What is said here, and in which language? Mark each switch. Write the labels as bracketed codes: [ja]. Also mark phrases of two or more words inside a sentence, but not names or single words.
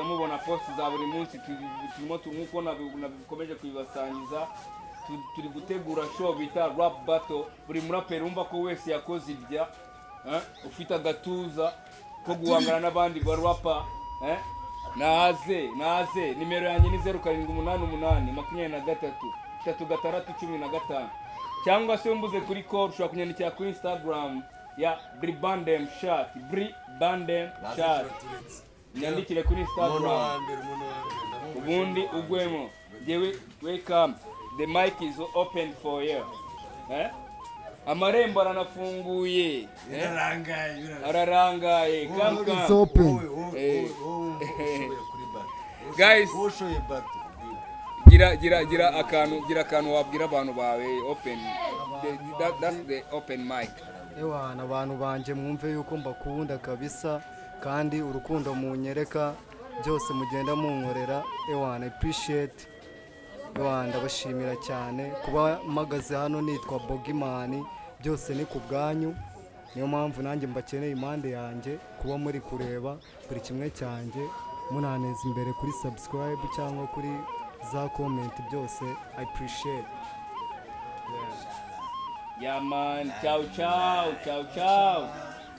[rw] mubona post za buri munsi turimo nkuko nabikomeje kubibasangiza turi gutegura show bita [en] rap battle [rw] buri muraperi umva ko wese yakoze ibya ufite agatuza ko guhangana n'abandi ba rapper naze nimero yanjye ni 0788 23 3615 cyangwa se umbuze kuri call ushobora kunyandikira kuri Instagram ya Bribandem Shirt. Bribandem Shirt. Nyandikire kuri Instagram. Ubundi ugwemo. Jewe welcome. [en] The mic is open for you. [rw] Amarembo aranafunguye. Ararangaye. [en] Come It's open. Guys, [rw] gira akantu wabwira abantu bawe open. [en] That's the open mic. [rw] Ewana abantu banje mwumve yuko mbakunda kabisa kandi urukundo munyereka byose mugenda munkorera. Ewana appreciate. Ewana ndabashimira cyane kuba magaze hano nitwa Boggy Man, byose ni ku bwanyu. Niyo mpamvu nanjye mbakeneye impande yanjye kuba muri kureba buri kimwe cyanjye munaneza imbere kuri subscribe cyangwa kuri za comment byose. [en] I appreciate. Yeah man, ciao ciao.